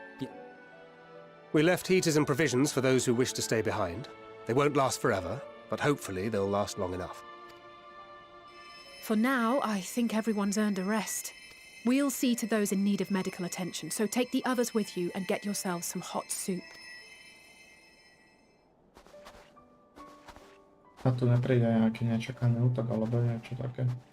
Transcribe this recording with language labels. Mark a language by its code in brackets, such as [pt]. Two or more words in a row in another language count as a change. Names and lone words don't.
[en] We left heaters and provisions for those who wish to stay behind. They won't last forever, but hopefully they'll last long enough. For now, I think everyone's earned a rest. We'll see to those in need of medical attention, so take the others with you and get yourselves some hot soup. [sk] A tu nepríde nejaký nečakaný útok alebo niečo také.